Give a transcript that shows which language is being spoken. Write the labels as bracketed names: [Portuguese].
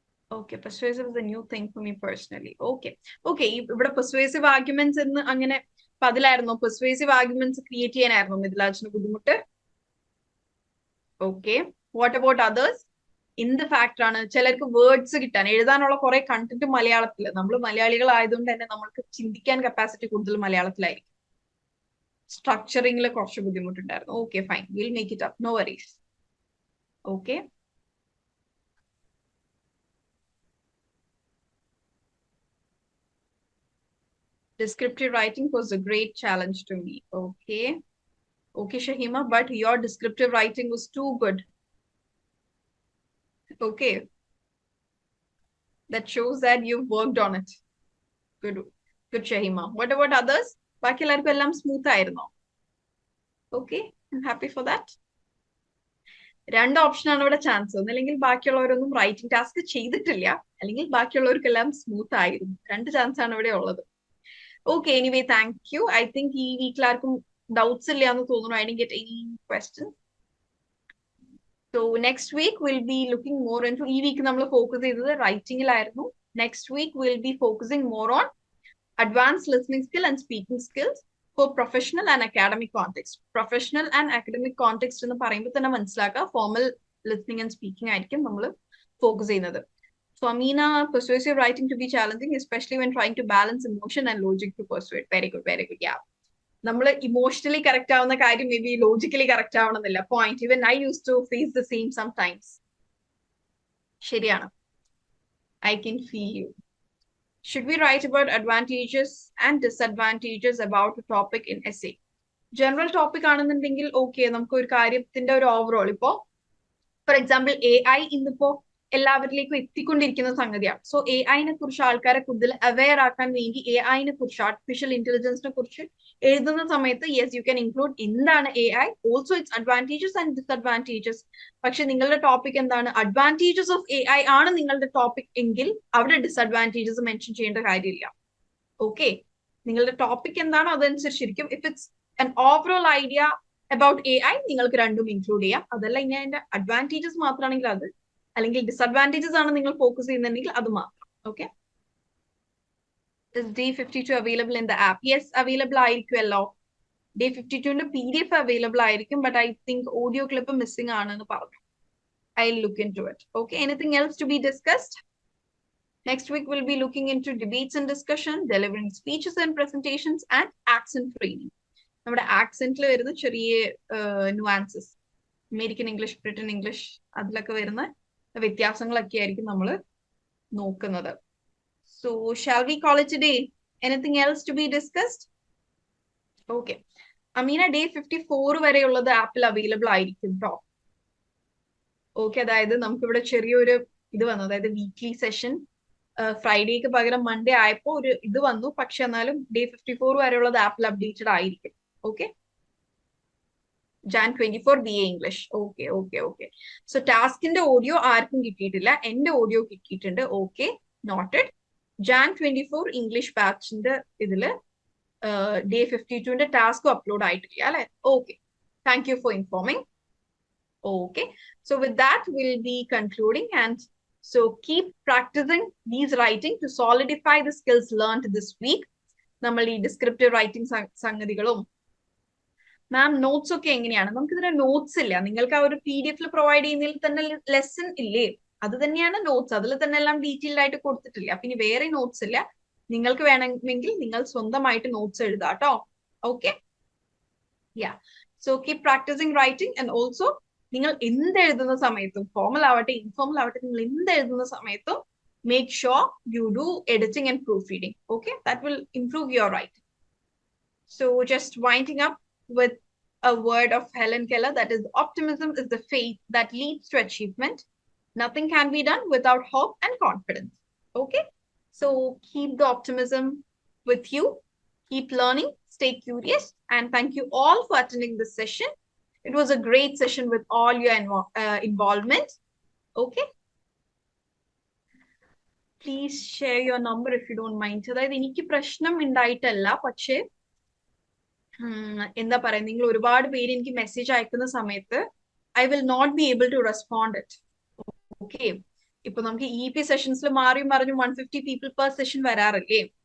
[English] Okay, persuasive is a new thing for me personally. [Malayalam] Okay, ഇവിടെ persuasive arguments എന്ന് അങ്ങനെ അതിലായിരുന്നോ? persuasive arguments create ചെയ്യാനായിരുന്നോ മിഥിലാജിന് ബുദ്ധിമുട്ട്? [English] Okay, what about others? [Malayalam] എന്ത് factor ആണ്? ചിലർക്ക് വേർഡ്സ് കിട്ടാൻ, എഴുതാനുള്ള കുറെ കണ്ടന്റ് മലയാളത്തിൽ, നമ്മൾ മലയാളികൾ ആയതുകൊണ്ട് തന്നെ നമ്മൾക്ക് ചിന്തിക്കാൻ കപ്പാസിറ്റി കൂടുതൽ മലയാളത്തിലായിരിക്കും. സ്ട്രക്ചറിംഗിൽ കുറച്ച് ബുദ്ധിമുട്ടുണ്ടായിരുന്നു. [English] Okay fine, will make it up, no worries. Okay, descriptive writing was a great challenge to me. Okay, Shahima, but your descriptive writing was too good. Okay, that shows that you've worked on it. Good Shahima. What about others? [Malayalam] ബാക്കി എല്ലാവർക്കും എല്ലാം smooth ആയിരുന്നോ? [English] Okay, I'm happy for that. [Malayalam] രണ്ട് ഓപ്ഷനാണ് ഇവിടെ chance. ഒന്നല്ലെങ്കിൽ ബാക്കിയുള്ളവരൊന്നും writing task ചെയ്തിട്ടില്ല, അല്ലെങ്കിൽ ബാക്കിയുള്ളവർക്കെല്ലാം സ്മൂത്ത് ആയിരുന്നു. രണ്ട് ചാൻസ് ആണ് ഇവിടെ ഉള്ളത്. [English] Okay, anyway, thank you. [Malayalam] I think ഈ വീക്കിൽ ആർക്കും ഡൗട്ട്സ് ഇല്ല എന്ന് തോന്നുന്നു. I didn't get any questions. So next week we'll be looking more into, ഈ വീക്ക് നമ്മൾ ഫോക്കസ് ചെയ്തത് റൈറ്റിംഗിലായിരുന്നു. [English] Next week we'll be focusing more on advanced listening skill and speaking skills for professional and academic context. [Malayalam] Professional and academic context എന്ന് പറയുമ്പോൾ തന്നെ മനസ്സിലാക്കുക formal listening and speaking ആയിരിക്കും നമ്മൾ focus ചെയ്യുന്നത്. [English] So Amina, persuasive writing to be challenging, especially when trying to balance emotion and logic to persuade. Very good, very good. Yeah. [Malayalam] നമ്മൾ emotionally correct ആവുന്ന കാര്യം മേ ബി ലോജിക്കലി കറക്റ്റ് ആവണമെന്നില്ല. [English] Point. Even I use to face the same sometimes. ശരിയാണ്. I can feel you. Should we write about advantages and disadvantages about a topic in essay? [Malayalam] General topic ആണെന്നുണ്ടെങ്കിൽ okay, നമുക്ക് ഒരു കാര്യത്തിന്റെ ഒരു overall, ഇപ്പോ for example AI ഇന്നിപ്പോ എല്ലാവരിലേക്കും എത്തിക്കൊണ്ടിരിക്കുന്ന സംഗതിയാണ്. സോ AI കുറിച്ച് ആൾക്കാരെ കൂടുതൽ അവെയർ ആക്കാൻ വേണ്ടി AI കുറിച്ച്, ആർട്ടിഫിഷ്യൽ ഇന്റലിജൻസിനെ കുറിച്ച് എഴുതുന്ന സമയത്ത് [English] yes you can include [Malayalam] എന്താണ് AI, [English] Also its advantages and disadvantages. [Malayalam] പക്ഷെ നിങ്ങളുടെ ടോപ്പിക് എന്താണ്? അഡ്വാൻറ്റേജസ് ഓഫ് AI ആണ് നിങ്ങളുടെ ടോപ്പിക് എങ്കിൽ അവിടെ ഡിസ്അഡ്വാൻറ്റേജസ് മെൻഷൻ ചെയ്യേണ്ട കാര്യമില്ല. ഓക്കെ, നിങ്ങളുടെ ടോപ്പിക് എന്താണോ അതനുസരിച്ചിരിക്കും. [English] if it's an overall idea about AI, [Malayalam] നിങ്ങൾക്ക് രണ്ടും ഇൻക്ലൂഡ് ചെയ്യാം. അതല്ല ഇനി അതിന്റെ അഡ്വാൻറ്റേജസ് മാത്രമാണെങ്കിൽ അത്, അല്ലെങ്കിൽ ഡിസ്അഡ്വാൻറ്റേജസ് ആണ് നിങ്ങൾ ഫോക്കസ് ചെയ്യുന്നുണ്ടെങ്കിൽ അത് മാത്രം. [English] Okay, is D52 available in the app? Yes, available ആയിരിക്കുമല്ലോ. [Malayalam] D52ന്റെ PDF അവൈലബിൾ ആയിരിക്കും, but I think audio clip missing ആണെന്ന് പറഞ്ഞു. [English] I'll look into it. Okay, anything else to be discussed? Next week we'll be looking into debates and discussion, delivering speeches and presentations, and accent training. [Malayalam] നമ്മുടെ ആക്സെന്റിൽ വരുന്ന ചെറിയ nuances, American English, Britain English, അതിലൊക്കെ വരുന്ന വ്യത്യാസങ്ങളൊക്കെ ആയിരിക്കും നമ്മൾ നോക്കുന്നത്. [English] So shall we call it a day? Anything else to be discussed? Okay. [Malayalam] Ameena, day 54 വരെയുള്ളത് ആപ്പിൽ available ആയിരിക്കും കേട്ടോ. ഓക്കെ, അതായത് നമുക്കിവിടെ ചെറിയൊരു ഇത് വന്നു, അതായത് വീക്ക്ലി സെഷൻ ഫ്രൈഡേക്ക് പകരം മൺഡേ ആയപ്പോ ഒരു ഇത് വന്നു. പക്ഷെ എന്നാലും ഡേ 54 വരെയുള്ളത് ആപ്പിൽ അപ്ഡേറ്റഡ് ആയിരിക്കും. Okay, Jan 24 BA English. Okay okay okay. So ടാസ്കിന്റെ ഓഡിയോ ആർക്കും കിട്ടിയിട്ടില്ല, എന്റെ ഓഡിയോ കിട്ടിയിട്ടുണ്ട്. Okay, noted. Jan 24 ഇംഗ്ലീഷ് ബാച്ചിന്റെ ഇതില് ഡേ 52ന്റെ ടാസ്കും അപ്ലോഡ് ആയിട്ടില്ല അല്ലെ? [English] Okay, thank you for informing. Okay, so with that we'll be concluding, and so keep practicing these writing to solidify the skills learned this week. [Malayalam] നമ്മൾ ഈ descriptive writing സംഗതികളും മാം notes ഒക്കെ എങ്ങനെയാണ്? നമുക്ക് ഇതിന്റെ നോട്ട്സ് ഇല്ല. നിങ്ങൾക്ക് ആ ഒരു PDF പ്രൊവൈഡ് ചെയ്യുന്നതിൽ തന്നെ ലെസൺ ഇല്ലേ? അത് തന്നെയാണ് നോട്ട്സ്, അതിൽ തന്നെ എല്ലാം ഡീറ്റെയിൽഡ് ആയിട്ട് കൊടുത്തിട്ടില്ല. അപ്പൊ ഇനി വേറെ നോട്ട്സ് ഇല്ല. നിങ്ങൾക്ക് വേണമെങ്കിൽ നിങ്ങൾ സ്വന്തമായിട്ട് നോട്ട്സ് എഴുതാം കേട്ടോ. Okay, yeah. [English] so keep practicing writing, and also [Malayalam] നിങ്ങൾ എന്ത് എഴുതുന്ന സമയത്തും, ഫോർമൽ ആവട്ടെ ഇൻഫോർമൽ ആവട്ടെ, നിങ്ങൾ എന്ത് എഴുതുന്ന സമയത്തും [English] make sure you do editing and proofreading. Okay, that will improve your writing. So just winding up with a word of Helen Keller, that is, optimism is the faith that leads to achievement. Nothing can be done without hope and confidence. Okay, so keep the optimism with you, keep learning, stay curious, and thank you all for attending this session. It was a great session with all your involvement. Okay, please share your number if you don't mind. [Malayalam] അതായത് എനിക്ക് പ്രശ്നം ഉണ്ടായിട്ടല്ല, പക്ഷേ എന്താ പറയാ, നിങ്ങൾ ഒരുപാട് പേര് എനിക്ക് മെസ്സേജ് അയക്കുന്ന സമയത്ത് [English] I will not be able to respond it. [Malayalam] Okay, ഇപ്പൊ നമുക്ക് EP സെഷൻസിൽ മാറിയും പറഞ്ഞു 150 പീപ്പിൾ പെർ സെഷൻ വരാറില്ലേ?